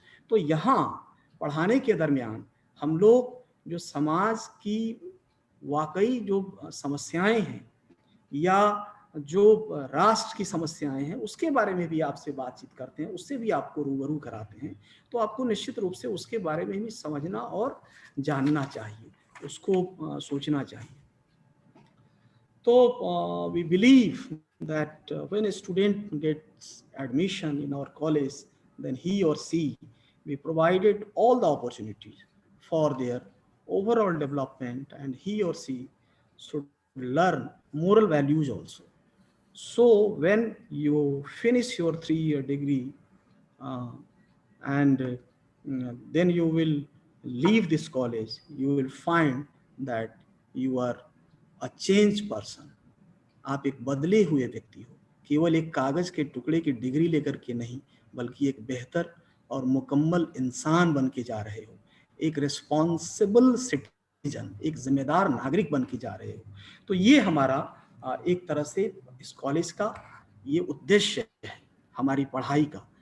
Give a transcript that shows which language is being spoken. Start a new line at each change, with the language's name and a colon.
Hindi: तो यहाँ पढ़ाने के दरमियान हम लोग जो समाज की वाकई जो समस्याएं हैं, या जो राष्ट्र की समस्याएं हैं उसके बारे में भी आपसे बातचीत करते हैं, उससे भी आपको रूबरू कराते हैं, तो आपको निश्चित रूप से उसके बारे में भी समझना और जानना चाहिए, उसको सोचना चाहिए।
English: तो we believe that when a student gets admission in our college, then he or she, we provided all the opportunities for their overall development, and he or she should learn moral values also. So when you finish your 3-year degree, uh, and then you will leave this college, you will find that you are a changed person.
Hindi: आप एक बदले हुए व्यक्ति हो, केवल एक कागज के टुकड़े की डिग्री लेकर के नहीं, बल्कि एक बेहतर और मुकम्मल इंसान बन के जा रहे हो,
English: एक responsible citizen,
Hindi: एक जिम्मेदार नागरिक बन के जा रहे हो। तो ये हमारा एक तरह से इस कॉलेज का ये उद्देश्य है, हमारी पढ़ाई का।